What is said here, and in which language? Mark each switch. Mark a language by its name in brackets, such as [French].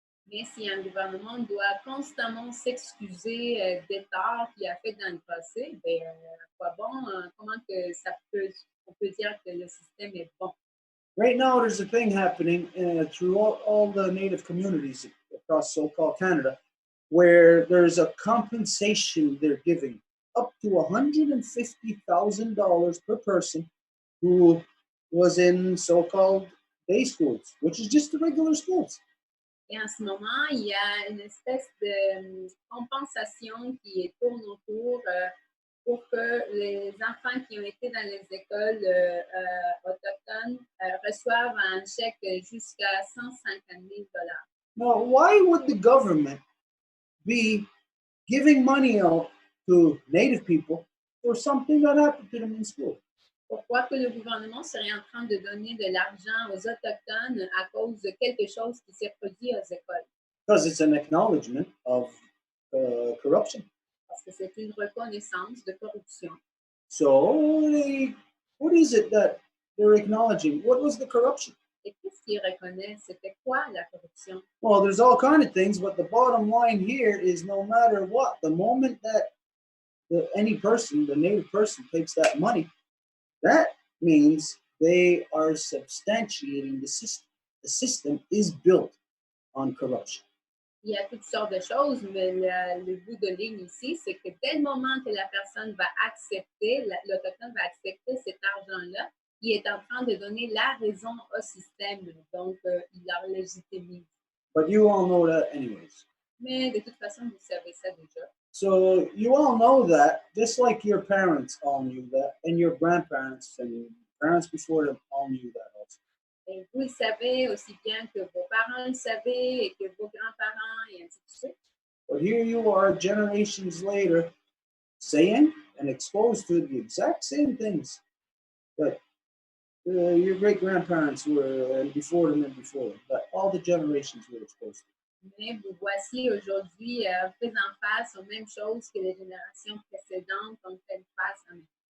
[French] Mais si un gouvernement doit constamment s'excuser des torts qu'il a fait dans le passé, ben, quoi bon, comment que on peut dire que le système est bon? [English] Right now, there's a thing happening throughout all the Native communities across so-called Canada, where there's a compensation they're giving up to $150,000 per person who was in so-called day schools, which is just the regular schools. [French] Et en ce moment, il y a une espèce de compensation qui tourne autour pour que les enfants qui ont été dans les écoles autochtones reçoivent un chèque jusqu'à $150,000. [English] Now, why would the government be giving money out to Native people for something that happened to them in school? [French] Pourquoi que le gouvernement serait en train de donner de l'argent aux Autochtones à cause de quelque chose qui s'est produit aux écoles? [English] Because it's an acknowledgement of corruption. [French] Parce que c'est une reconnaissance de corruption. [English] So, what is it that they're acknowledging? What was the corruption? [French] Et qu'est-ce qu'ils reconnaissent? C'était quoi la corruption? [English] Well, there's all kind of things, but the bottom line here is no matter what, the moment that any person, the Native person, takes that money, that means they are substantiating the system. The system is built on corruption. [French] Il y a toutes sortes de choses, mais le bout de ligne ici, c'est que dès le moment que la personne va accepter, l'Autochtone va accepter cet argent-là, il est en train de donner la raison au système. Donc, il la légitimise. [English] But you all know that anyways. [French] Mais de toute façon, vous savez ça déjà. [English] So you all know that, just like your parents all knew that, and your grandparents and parents before them all knew that also. [French] Et vous le savez aussi bien que vos parents le savaient et que vos grands-parents et ainsi de suite. [English] But here you are, generations later, saying and exposed to the exact same things that your great-grandparents were, and before them, that all the generations were exposed to. [French] Mais vous voici aujourd'hui faisant face aux mêmes choses que les générations précédentes ont fait face à nous.